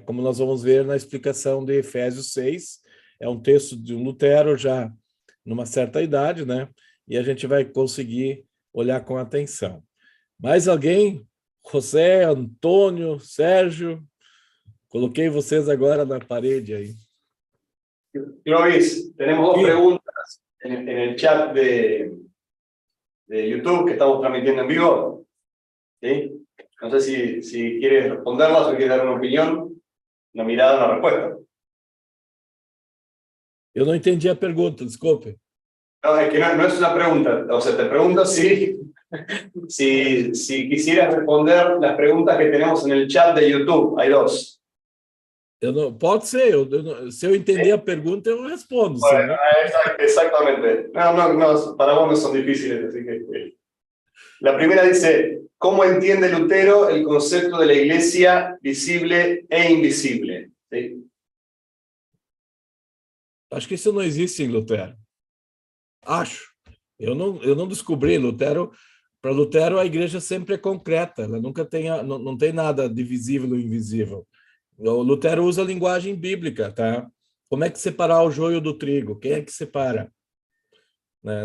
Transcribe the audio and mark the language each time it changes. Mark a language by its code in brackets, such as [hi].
[pt] Como nós vamos ver na explicação de Efésios 6, é um texto de um Lutero já numa certa idade, né? E a gente vai conseguir olhar com atenção. Mais alguém? José, Antônio, Sérgio? Coloquei vocês agora na parede aí. [es] Clovis, tenemos dos preguntas en el chat de YouTube que estamos transmitiendo en vivo. ¿Sí? No sé si quieres responderlas o quieres dar una opinión, una mirada, una respuesta. [pt] Eu não entendi a pergunta, desculpe. [es] No, es que no es una pregunta. O sea, te pregunto si quisieras responder las preguntas que tenemos en el chat de YouTube. Hay dos. [pt] Pode ser, se eu entender a pergunta, eu respondo. [es] Bueno, exactamente. No, para vos no son difíciles, así que... La primera dice, ¿cómo entiende Lutero el concepto de la iglesia visible e invisible? ¿Sí? [pt] Acho que isso não existe em Lutero. Acho. Eu não descobri. Para Lutero, a igreja sempre é concreta. Ela nunca não tem nada de visível ou invisível. O Lutero usa a linguagem bíblica, tá? Como é que separar o joio do trigo? Quem é que separa? Né?